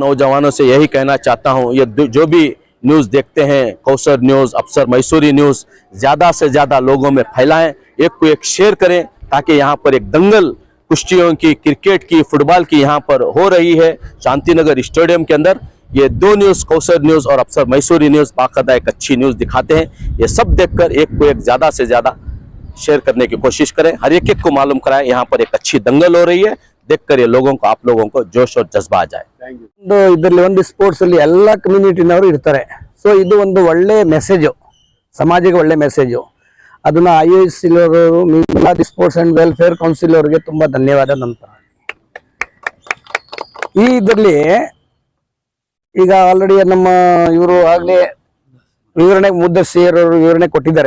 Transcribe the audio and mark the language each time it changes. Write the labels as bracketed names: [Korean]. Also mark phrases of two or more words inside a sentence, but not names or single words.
[Hindi] नौजवानों से यही कहना चाहता हूँ, ये जो भी न्यूज़ देखते हैं, कौसर न्यूज़, अफसर मैसूरी न्यूज़, ज़्यादा से ज़्यादा लोगों में फैलाएं, एक को एक शेयर करें ताकि यहाँ पर एक दंगल कुश्तियों की, क्रिकेट की, फुटबॉल की यहाँ पर हो रही है शांतिनगर स्टेडियम के अंदर। ये 2 न्यूज़ कौसर न्यूज़ और अफसर मैसूरी न्यूज़ बाकायदा एक अच्छी न्यूज़ दिखाते हैं। ये सब देखकर एक को एक ज़्यादा से ज़्यादा शेयर करने की कोशिश करें, हर एक को मालूम कराएं यहाँ पर एक अच्छी दंगल हो रही है, देखकर ये लोगों को, आप लोगों को जोश और जज्बा आ जाए। [Kannada] ಇದರಲ್ಲಿ ಒಂದು ಸ್ಪೋರ್ಟ್ಸ್ ಅಲ್ಲಿ ಎಲ್ಲ ಕಮ್ಯುನಿಟಿನವರು ಇರ್ತಾರೆ। ಸೊ ಇದು ಒಂದು ಒಳ್ಳೆ ಮೆಸೇಜ್, ಸಮಾಜಕ್ಕೆ ಒಳ್ಳೆ ಮೆಸೇಜ್, ಅದನ್ನ IOC ಅವರು ಮಿಲಾದ್ ಸ್ಪೋರ್ಟ್ಸ್ ಅಂಡ್ ವೆಲ್ಫೇರ್ ಕೌನ್ಸಿಲ್ ಅವರಿಗೆ ತುಂಬಾ ಧನ್ಯವಾದ ನಂತರ। ಈ ಇದರಲ್ಲಿ ಈಗ ಆಲ್ರೆಡಿ ನಮ್ಮ ಇವರು ಆಗಲೇ ವಿವರಣೆ ಮುದ್ದಸ್ಸಿಯರು ವಿವರಣೆ ಕೊಟ್ಟಿದ್ದಾರೆ।